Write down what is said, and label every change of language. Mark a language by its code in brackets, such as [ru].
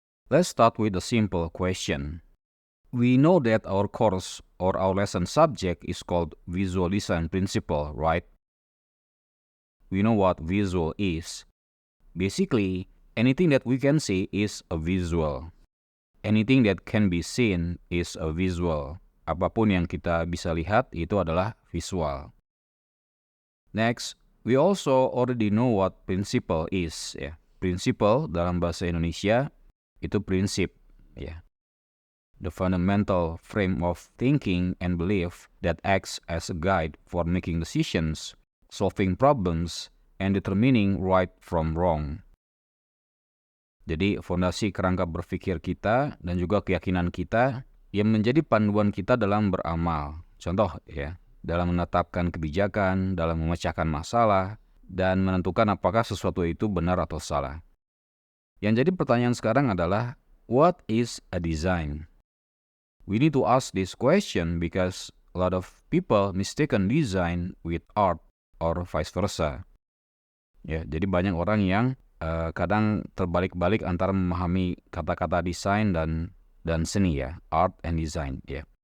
[en] Let's start with a simple question. We know that our course or our lesson subject is called Visual Design Principle, right? We know what visual is. Basically, anything that we can see is a visual. Anything that can be seen is a visual. [id] Apapun yang kita bisa lihat itu adalah visual. [en] Next, we also already know what principle is. Ya. [id] Principle dalam bahasa Indonesia itu prinsip. Ya. [en] The fundamental frame of thinking and belief that acts as a guide for making decisions, solving problems, and determining right from wrong. [id] Jadi fondasi kerangka berpikir kita dan juga keyakinan kita yang menjadi panduan kita dalam beramal. Contoh ya, dalam menetapkan kebijakan, dalam memecahkan masalah, dan menentukan apakah sesuatu itu benar atau salah. Yang jadi pertanyaan sekarang adalah, [en] what is a design? We need to ask this question because a lot of people mistaken design with art or vice versa. [id] Ya, jadi banyak orang yang kadang terbalik-balik antara memahami kata-kata desain dan seni ya, [en] art and design [id] ya.